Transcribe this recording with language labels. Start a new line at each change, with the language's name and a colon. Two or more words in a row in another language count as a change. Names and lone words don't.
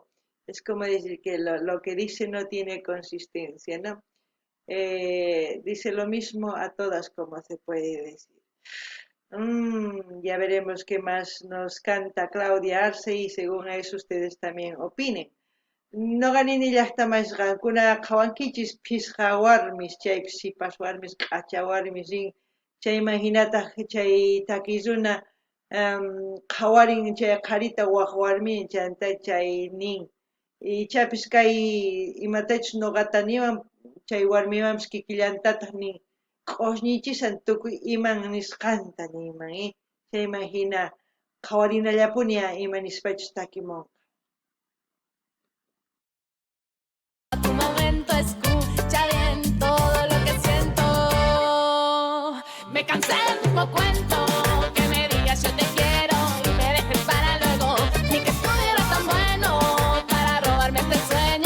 Spanish: Es como decir que lo que dice no tiene consistencia, ¿no? Dice lo mismo a todas, como se puede decir. Ya veremos qué más nos canta Claudia Arce y según eso ustedes también opinen.
Quechua: Noqanini llaqtamasqankuna qhawankichis phisqa warmis chaypis sipas warmis q'acha warmis rin Chay imahinata chay takisuna qawarin chay qarita waq warmin chanta chay nin ichapis kay imatachus ñuqata niwan chay warmiwanpas kikillantataq nin q'usñiychisan tukuy iman nisqanta ninman chayman hina qawarinallapuña ima nispachus takimunqa.
Spanish: Tu momento, escucha bien todo lo que siento. Me cansé del mismo cuento, que me digas yo te quiero y me dejes para luego. Ni que estuviera tan bueno para robarme este sueño.